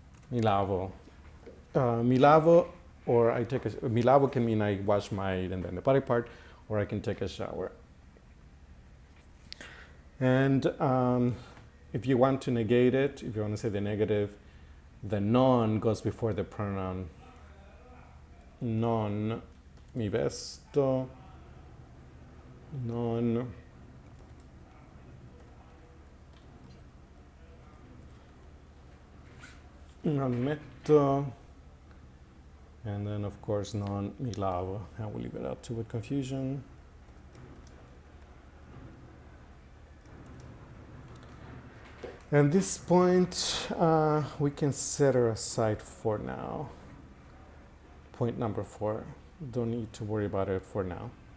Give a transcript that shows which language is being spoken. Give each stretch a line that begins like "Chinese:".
Italian: Mi lavo. Mi lavo,
English: or I take a,
Italian: mi lavo
English: can mean I wash my, and then the body part, or I can take a shower. And if you want to negate it, if you want to say the negative, the non goes before the pronoun.
Italian: Non mi vesto, non metto,
English: and then of course
Italian: non mi lavo.
English: I will leave it out to avoid confusion. And this point we can set her aside for now. Point number 4. Don't need to worry about it for now.